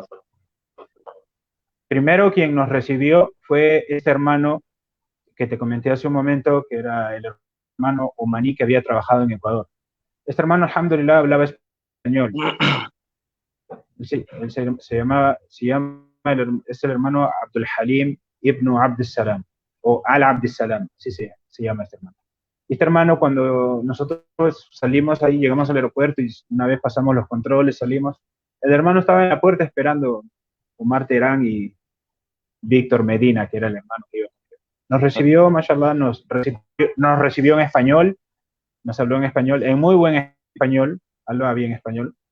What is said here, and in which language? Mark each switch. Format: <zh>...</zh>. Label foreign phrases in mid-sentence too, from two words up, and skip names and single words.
<es>Primero quien nos recibió fue este hermano que te comenté hace un momento, que era el hermano omaní que había trabajado en Ecuador. Este hermano, alhamdulillah, hablaba español. Sí, él es el hermano Abdul Halim ibn Abd Salam, o Al Abd Salam, sí, se llama este hermano. Este hermano, cuando nosotros salimos ahí, llegamos al aeropuerto y una vez pasamos los controles, salimos, el hermano estaba en la puerta esperando Omar Terán y Víctor Medina, que era el hermano que iba. Nos recibió, mashallah, nos recibió en español, nos habló en español, en muy buen español, hablaba bien español.</es>